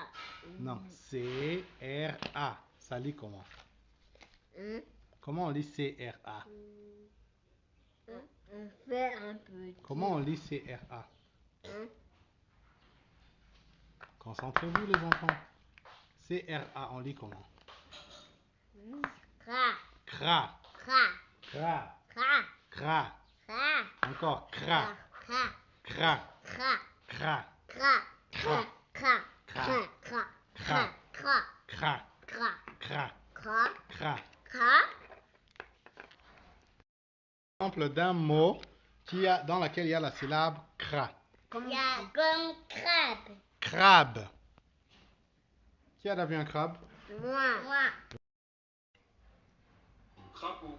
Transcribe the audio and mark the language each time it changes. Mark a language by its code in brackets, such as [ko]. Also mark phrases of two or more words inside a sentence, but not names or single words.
[fr] Non, C, R, A. Ça lit comment? Hein? Comment on lit C, R, A? On fait un petit. Comment on lit C, R, A? Hein? Concentrez-vous les enfants. C, R, A, on lit comment? Cra. Cra, Cra. cra, Cra. cra. Cra. Encore cra, Cra. cra, Cra. cra, Cra. Cra. Cra. Cra. Cra. Cra. Cra. cra, Cra. cra, Cra. cra. Cra. Exemple d'un mot dans lequel il y a la syllabe cra. Il y a comme crabe. Crabe. Qui a vu un crabe? Moi. Crapaud.